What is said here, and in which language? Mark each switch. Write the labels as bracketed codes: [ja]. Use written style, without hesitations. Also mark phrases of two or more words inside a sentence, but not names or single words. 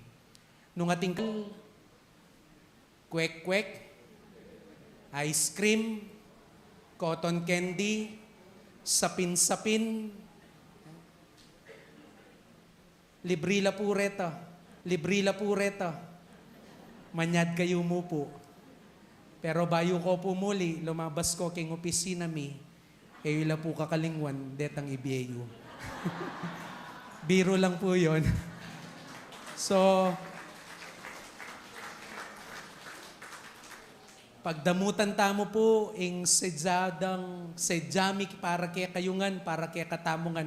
[pam] Nung ating kwek-kwek, ice cream, cotton candy, sapin-sapin, librila pureta, manyad kayo mo po. Pero bayo ko po muli, lumabas ko king opisina mi, ila po kakalingwan, detang ibiyeyo. [tl] Biro lang po yon. [pam] So, pagdamutan tamo po, ing sedyami para kaya kayungan, para kaya katamungan.